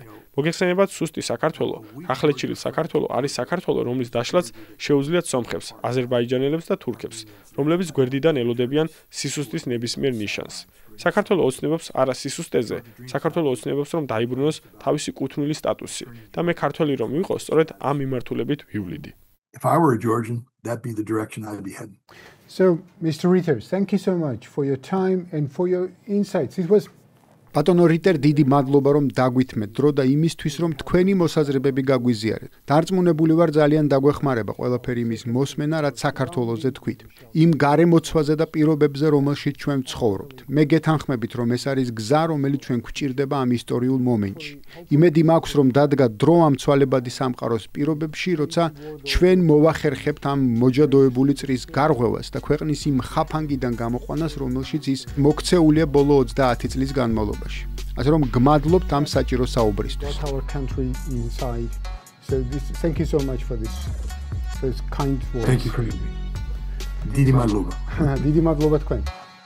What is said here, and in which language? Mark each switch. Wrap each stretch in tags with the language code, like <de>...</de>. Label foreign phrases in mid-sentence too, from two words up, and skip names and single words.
<ka>მოგეხსენებათ, სუსტი საქართველო, ახალეჩილი საქართველო არის საქართველო, რომლის დაშლაც შეუძლიათ სომხებს, აზერბაიჯანელებს და თურქებს, რომლებიც გვერდიდან ელოდებიან სისუსტის ნებისმიერ ნიშანს. საქართველო ოცნებობს არა სისუსტეზე, საქართველო ოცნებობს რომ დაიბრუნოს თავისი კუთვნილი სტატუსი და მე ქართველი რომ ვიყო, სწორედ ამ მიმართულებით ვივლიდი.</ka> <en>If I were a Georgian, that'd be the direction I'd be heading. So, Mr. Ritter, thank you so much for your time and for your insights. It was</en> <ka>ბატონო რიტერ, დიდი მადლობა რომ დაგვითმეთ დრო და იმისთვის რომ თქვენი მოსაზრებები გაგვიზიარეთ. დარწმუნებული ვარ ძალიან დაგვეხმარება ყველაფერი იმის მოსმენა, რაც საქართველოზე თქვით. იმ გარემოცვაზე და პირობებზე, რომელშიც ჩვენ ცხოვრობთ. მე გეთანხმებით, რომ ეს არის გზა, რომელიც ჩვენ გვჭირდება ამ ისტორიულ მომენტში. იმედი მაქვს, რომ დადგა დრო ამ ცვალებადი სამყაროს პირობებში, როცა ჩვენ მოვახერხებთ ამ მოჯადოებული წრის გარღვევას და ქვეყნის იმ ხაფანგიდან გამოყვანას, რომელშიც ის მოქცეულია ბოლო 30 წლის განმავლობაში. ასე რომ გმადლობთ ამ საჭირო საუბრისთვის.</ka> <en>our country inside. So thank you so much for this kind words. Thank you for me.</en> <ka>დიდი მადლობა. დიდი მადლობა თქვენ.</ka>